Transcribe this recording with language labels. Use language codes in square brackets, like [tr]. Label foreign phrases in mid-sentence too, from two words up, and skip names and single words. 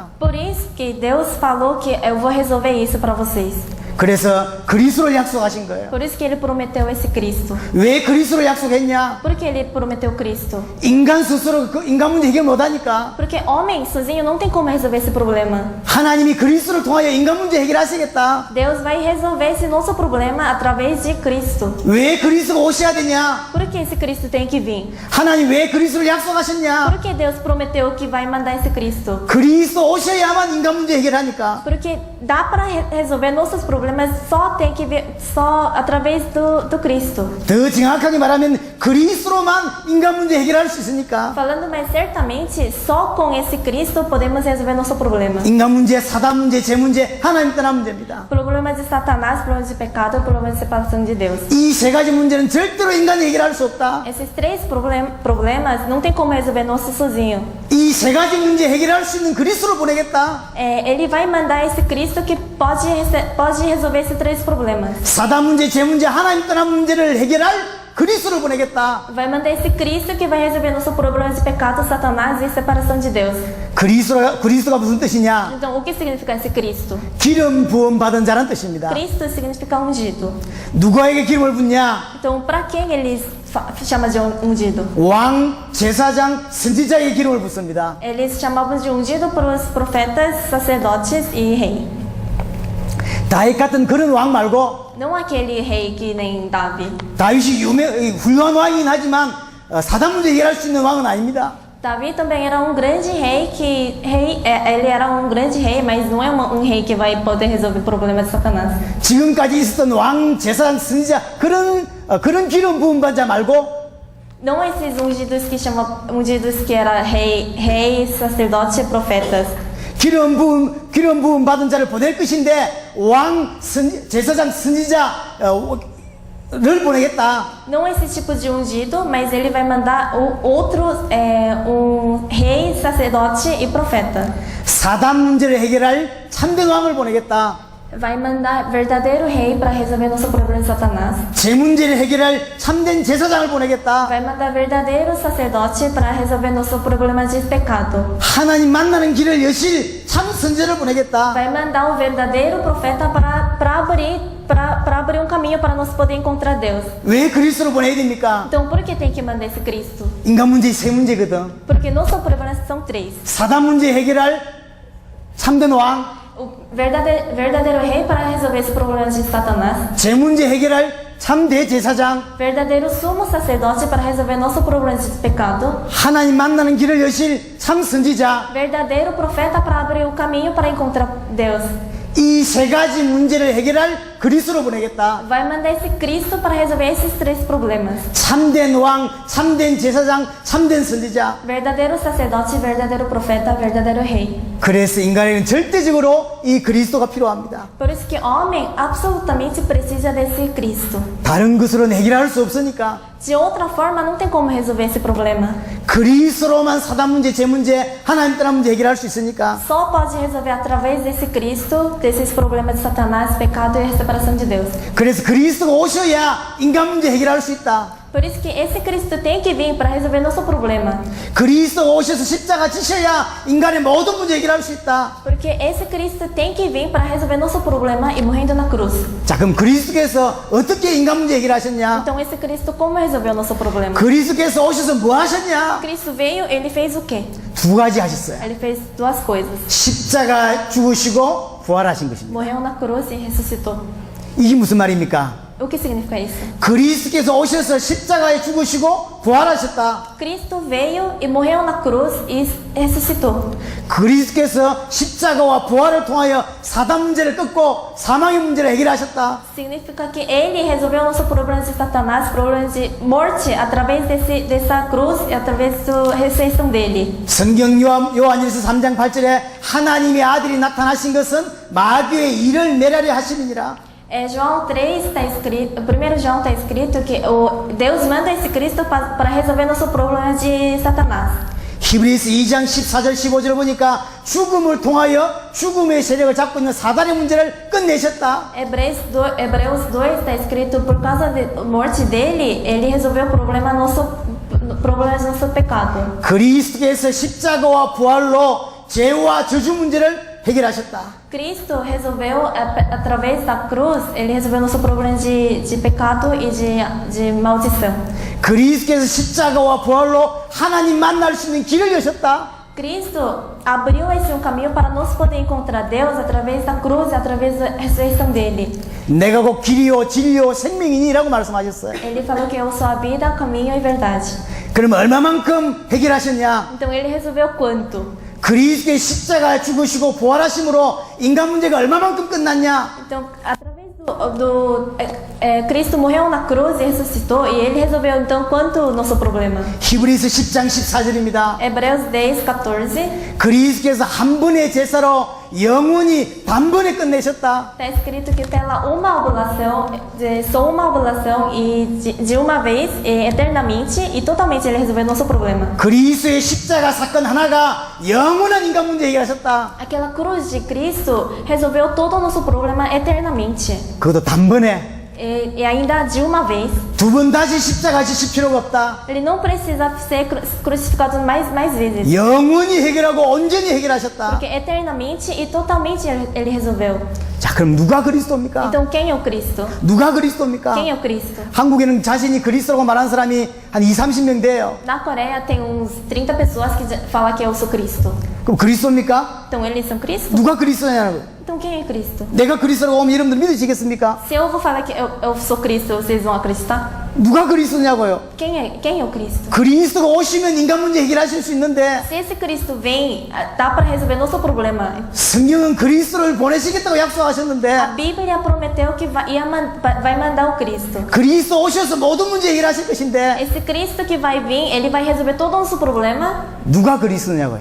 [pt] Por isso que Deus falou que eu vou resolver isso para vocês. [ko] 그래서 그리스도를 약속하신 거예요. [pt] Por isso que ele prometeu esse Cristo. [ko] 왜 그리스도를 약속했냐? [pt] Por que ele prometeu Cristo? [ko] 인간 스스로 그 인간 문제 해결 못하니까 [pt] Porque homem sozinho não tem como resolver esse problema. [ko] 하나님이 그리스도를 통하여 인간 문제 해결하시겠다. [pt] Deus vai resolver esse nosso problema através de Cristo. [ko] 왜 그리스도가 오셔야 되냐? [pt] Por que esse Cristo tem que vir? [ko] 하나님 왜 그리스도를 약속하셨냐? [pt] Por que Deus prometeu que vai mandar esse Cristo? [ko] 그리스도 오셔야만 인간 문제 해결하니까. [pt] Porque dá para resolver nossos problemas só tem que ver só através do Cristo. [ko] 더 정확하게 말하면 그리스도로만 인간 문제 해결할 수 있으니까. [pt] Falando mais certamente, só com esse Cristo podemos resolver nosso problema. [ko] 인간 문제, 사단 문제, 죄 문제, 하나님 떠난 문제입니다. [pt] Problema de Satanás, problema de pecado, problema de separação de Deus. [ko] 이 세 가지 문제는 절대로 인간이 해결할 수 없다. [pt] Esses três problemas não tem como resolver nosso sozinho. [ko] 이 세 가지 문제 해결할 수 있는 그리스도를 보내겠다. [pt] Ele vai mandar esse Cristo que pode resolver esses três problemas. [ko] 사단 문제, 죄 문제, 하나님 떠난 문제를 해결할 그리스도를 보내겠다. [pt] Vai mandar esse Cristo que vai resolver nosso problema de pecado, Satanás e separação de Deus. [ko] 그리스도가 무슨 뜻이냐? [pt] Então, o que significa esse Cristo? [ko] 기름 부음 받은 자란 뜻입니다. [pt] Cristo significa ungido. [ko] 누구에게 기름을 붓냐? [pt] Então, para quem eles chamam de ungido? [ko] 왕, 제사장, 선지자에게 기름을 붓습니다. [pt] Eles chamavam de ungido para os profetas, sacerdotes e rei. [ko] 다윗 같은 그런 왕 말고 [pt] Não aquele rei que nem Davi. [ko] 다윗이 훌륭한 왕이긴 하지만 사단 문제 해결할 수 있는 왕은 아닙니다. [pt] Davi também era um grande rei ele era um grande rei, mas não é um rei que vai poder resolver o problema de Satanás. [ko] 지금까지 있었던 왕, 제사장, 선지자 그런 기름 부음 받은 자 말고 [pt] Não esses ungidos que chamam ungidos que era rei, sacerdote e profetas. [ko] 기름 부음 받은 자를 보낼 것인데 왕, 제사장, 선지자를 보내겠다. [pt] Não esse tipo de ungido, mas ele vai mandar outros, rei, sacerdote e profeta. [ko] 사단 문제를 해결할 참된 왕을 보내겠다. [pt] Vai mandar verdadeiro rei para resolver nosso problema de Satanás. [ko] 죄 문제를 해결할 참된 제사장을 보내겠다. [pt] Vai mandar verdadeiro sacerdote para resolver nosso problema de pecado. [ko] 하나님 만나는 길을 여실 참 선지자를 보내겠다. [pt] Vai mandar verdadeiro profeta para abrir caminho para nós poder encontrar Deus. [ko] 왜 그리스도를 보내야 됩니까? [pt] Então, por que tem que mandar esse Cristo? [ko] 인간 문제 세 문제거든. [pt] Porque nossos problemas são três. [ko] 사단 문제 해결할 참된 왕, [pt] O verdadeiro rei para resolver esse problema de Satanás. [ko] 죄 문제 해결할 참대 제사장, [pt] Verdadeiro sumo sacerdote para resolver nosso problema de pecado. [ko] 하나님 만나는 길을 여실 참 선지자. [pt] Verdadeiro profeta para abrir o caminho para encontrar Deus. [ko] 이 세 가지 문제를 해결할 그리스도로 보내겠다. [pt] vai mandar esse Cristo para resolver esses três problemas. [ko] 참된 왕, 참된 제사장, 참된 선지자. [pt] Verdadeiro sacerdote, verdadeiro profeta, verdadeiro rei. [ko] 그래서 인간에게는 절대적으로 이 그리스도가 필요합니다. [pt] Por isso que homem absolutamente precisa desse Cristo. [ko] 다른 것으로는 해결할 수 없으니까 [pt] De outra forma, não tem como resolver esse problema. [ko] 그리스도로만 사단 문제, 제 문제, 하나님 떠난 문제 해결할 수 있으니까 [pt] Só pode resolver através desse Cristo, desses problemas de Satanás, pecado e a separação de Deus. [ko] 그래서 그리스도가 오셔야 인간 문제 해결할 수 있다. [pt] Por isso que esse Cristo tem que vir para resolver nosso problema. [ko] 그리스도가 오셔서 십자가 지셔야 인간의 모든 문제 해결할 수 있다. [pt] Porque esse Cristo tem que vir para resolver nosso problema e morrendo na cruz. [ko] 자, 그럼 그리스도께서 어떻게 인간 문제 해결하셨냐? [pt] Então esse Cristo como resolveu nosso problema? [ko] 그리스도께서 오셔서 뭐 하셨냐? [pt] Cristo veio, ele fez o quê? [ko] 두 가지 하셨어요. [pt] Ele fez duas coisas. [ko] 십자가 죽으시고 부활하신 것입니다. [pt] Morreu na cruz e ressuscitou. [ko] 이게 무슨 말입니까? [pt] O que significa isso? [ko] 그리스도께서 오셔서 십자가에 죽으시고 부활하셨다. [pt] Cristo veio e morreu na cruz e ressuscitou. [ko] 그리스도께서 십자가와 부활을 통하여 사단 문제를 끊고 사망의 문제를 해결하셨다. [pt] Significa que ele resolveu nosso problema de Satanás, problema de morte, através dessa cruz e através da ressurreição dele. [ko] 성경 요한일서 3장 8절에 하나님의 아들이 나타나신 것은 마귀의 일을 멸하려 하심이니라. [pt] João 3 está escrito, 1 João está escrito que Deus manda esse Cristo para resolver nosso problema de Satanás. [ko] 히브리서 2장 14절 15절을 보니까 죽음을 통하여 죽음의 세력을 잡고 있는 사단의 문제를 끝내셨다. [pt] Hebreus 2 está escrito por causa da morte dele, ele resolveu o problema de nosso pecado. [ko] 그리스도께서 십자가와 부활로 죄와 저주 문제를 해결하셨다. [pt] Cristo resolveu, através da cruz, ele resolveu nosso problema de pecado e de maldição. [ko] 그리스도께서 십자가와 부활로 하나님 만날 수 있는 길을 여셨다. [pt] Cristo abriu esse caminho para nós poder encontrar Deus através da cruz e através da ressurreição dele. [ko] 내가 곧 길이요 진리요 생명이니라고 말씀하셨어요. [pt] Ele falou que eu sou a vida, o caminho e a verdade. [ko] 그럼 얼마만큼 해결하셨냐? [pt] Então ele resolveu quanto? [ko] 그리스도의 십자가에 죽으시고 부활하심으로 인간 문제가 얼마만큼 끝났냐? [pt] Então, através Cristo morreu na cruz e ressuscitou, e ele resolveu então quanto o nosso problema? [ko] 히브리서 10장 14절입니다. [pt] Hebreus 10:14 [ko] 그리스도께서 한 번의 제사로 영원히 단번에 끝내셨다. [pt] está escrito que pela uma oblação, só uma oblação e de uma vez, eternamente e totalmente ele resolveu nosso problema. [ko] 그리스도의 십자가 사건 하나가 영원한 인간 문제 해결하셨다. [pt] Aquela cruz de Cristo resolveu todo o nosso problema eternamente. [ko] 그것도 단번에. [pt] E ainda de uma vez. [ko] 두 번 다시 십자가 지실 필요가 없다. [pt] Ele não precisa ser crucificado mais vezes. [ko] 영원히 해결하고 온전히 해결하셨다. [pt] Porque eternamente e totalmente ele resolveu. [ko] 자, 그럼 누가 그리스도입니까? [pt] Então quem é o Cristo? [ko] 누가 그리스도입니까? [pt] Quem é o Cristo? [ko] 한국에는 자신이 그리스도라고 말하는 사람이 한 20-30명 돼요. [pt] Na Coreia tem uns 30 pessoas que falam que eu sou Cristo. [ko] 그럼 그리스도입니까? [pt] Então eles são Cristo? [ko] 누가 그리스도냐고. [pt] Então quem é Cristo? [ko] 내가 그리스도라고 하면 여러분들 믿으시겠습니까? [pt] Se eu vou falar que eu sou Cristo, vocês vão acreditar? [ko] 누가 그리스도냐고요? [pt] Quem é o Cristo? [ko] 그리스도가 오시면 인간 문제 해결하실 수 있는데 [pt] Se esse Cristo vem, dá para resolver nosso problema. [ko] 성경은 그리스도를 보내시겠다고 약속하셨는데 [pt] A Bíblia prometeu que vai mandar o Cristo. [ko] 그리스도 오셔서 모든 문제 해결하실 것인데 [pt] Esse Cristo que vai vir, ele vai resolver todo o nosso problema. [ko] 누가 그리스도냐고요?